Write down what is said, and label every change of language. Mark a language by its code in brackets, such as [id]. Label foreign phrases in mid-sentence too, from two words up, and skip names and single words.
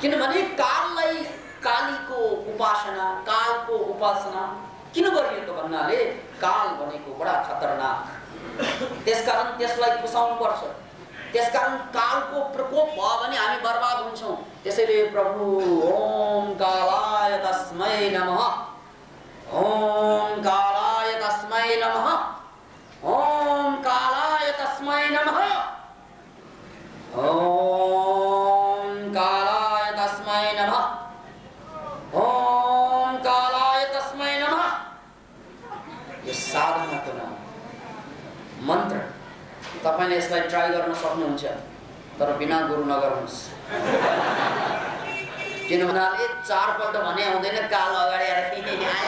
[ne] किनभने काललाई, कालीको उपासना, कालको उपासना किन गरियो त भन्नाले काल भनेको बडा खतरनाक। त्यसकारण त्यसलाई पुसाउनु पर्छ। त्यसकारण कालको प्रकोप भयो भने हामी बर्बाद हुन्छौँ। त्यसैले प्रभु [sa] ओम कालाय तस्मै नमः, ओम कालाय तस्मै नमः, ओम कालाय तस्मै नमः, ओम कालाय तस्मै नमः, ओम कालाय तस्मै नमः। [ne] यो साधनाको नाम मन्त्र। तपाईले यसलाई ट्राई गर्न सक्नुहुन्छ, तर बिना गुरु नगर्नुहोस्। किनभने 4 पल्ट भने आउँदैन, काल अगाडि आएर